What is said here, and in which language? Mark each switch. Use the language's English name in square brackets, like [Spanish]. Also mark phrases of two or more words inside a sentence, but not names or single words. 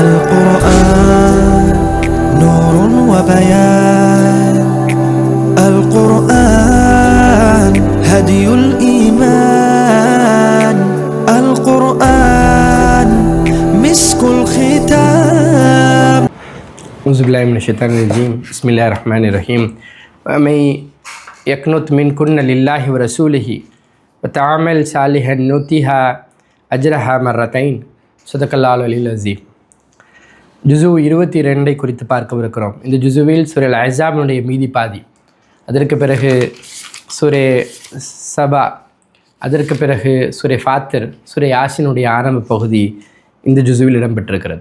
[Arabic] القرآن نور وبيان القرآن هدي الإيمان القرآن مسك الختام. أعوذ بالله من الشيطان الرجيم. بسم الله الرحمن الرحيم. ومن يقنط منكن لله ورسوله وتعمل صالحا نؤتها أجرها مرتين. صدق الله العلي العظيم. [Tamil] ஜுசு 22 குறித்து பார்க்கவிருக்கிறோம். இந்த ஜுசுவில் சூரே அஹ்ஸாபினுடைய மீதி பாதி, அதற்கு பிறகு சூரே சபா, அதற்கு பிறகு சூரே ஃபாத்திர், சூரே யாசினுடைய ஆரம்ப பகுதி இந்த ஜுசுவில் இடம்பெற்றிருக்கிறது.